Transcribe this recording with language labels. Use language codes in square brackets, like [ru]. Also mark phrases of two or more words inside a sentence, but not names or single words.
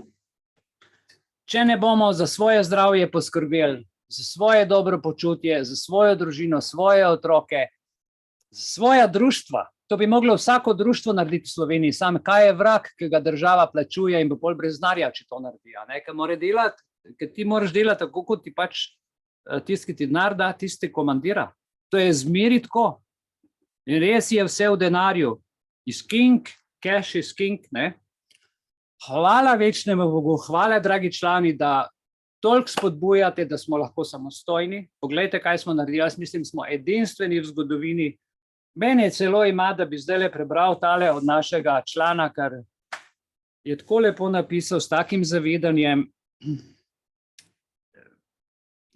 [sl] Če ne bomo za svoje zdravje poskrbeli, za svoje dobro počutje, za svojo družino, svoje otroke, za svoja društva, to bi moglo vsako društvo narediti v Sloveniji, sam kaj je vrag, ki ga država plačuje in bo pol brez denarja, če to naredi, ker mora delati, ker ti moraš delati tako, kot ti pač tisti, ki ti denar da, tisti komandira. To je zmeri tako. In res je vse v denarju. [en] Is king, cash is king, [sl] ne? Hvala večnemu Bogu, hvala, dragi člani, da toliko spodbujate, da smo lahko samostojni. Poglejte, kaj smo naredili. Jaz mislim, smo edinstveni v zgodovini. Mene celo ima, da bi zdaj prebral tale od našega člana, ker je tako lepo napisal s takim zavedanjem.